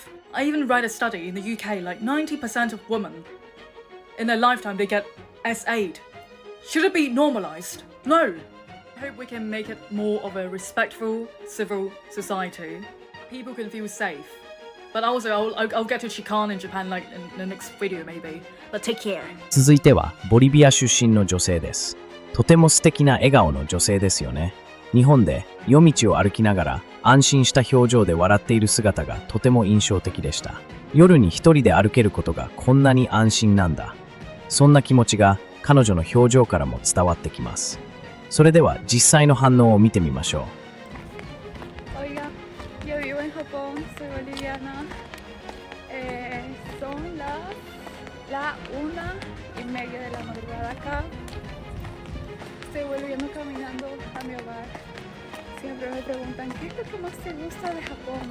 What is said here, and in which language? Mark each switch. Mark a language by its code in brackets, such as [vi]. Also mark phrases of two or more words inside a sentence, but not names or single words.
[en] I even read a study in the UK, like 90% of women in their lifetime, they get SA'd. Should it be normalized? No. I hope we can make it more of a respectful, civil society. People can feel safe. But also, I'll get to Chikan in Japan like in the next video maybe. But take care. [ja] 続いてはボリビア出身の女性です。とても素敵な笑顔の女性ですよね。日本で夜道を歩きながら安心した表情で笑っている姿がとても印象的でした。夜に一人で歩けることがこんなに安心なんだ。そんな気持ちが彼女の表情からも伝わってきます。それでは実際の反応を見てみましょう。 [es] Oiga, yo vivo en Japón, soy boliviana. Son la 1:30 de la madrugada acá. Estoy volviendo caminando a mi hogar. Siempre me preguntan, ¿qué es lo que más te gusta de Japón?